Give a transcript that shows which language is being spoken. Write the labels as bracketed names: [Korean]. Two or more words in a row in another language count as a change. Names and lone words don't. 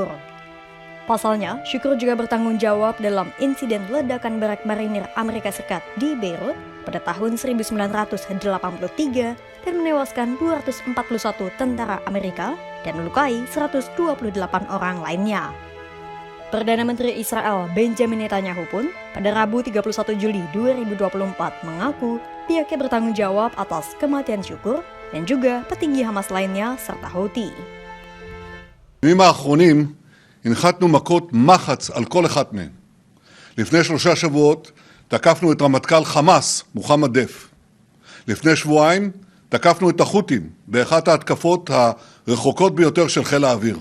[Indonesian] Pasalnya, Shukr juga bertanggung jawab dalam insiden ledakan barak marinir Amerika Serikat di Beirut pada tahun 1983 dan menewaskan 241 tentara Amerika dan melukai 128 orang lainnya. Perdana Menteri Israel Benjamin Netanyahu pun pada Rabu 31 Juli 2024 mengaku pihaknya bertanggung jawab atas kematian Shukr dan juga petinggi Hamas lainnya serta Houthi. [Hebrew] הנחתנו מכות מחץ על כל אחד מהם. לפני 3 שבועות תקפנו את רמטכ"ל חמאס, מוחמד דף. לפני שבועיים תקפנו את החות'ים באחת ההתקפות הרחוקות ביותר של חיל האוויר.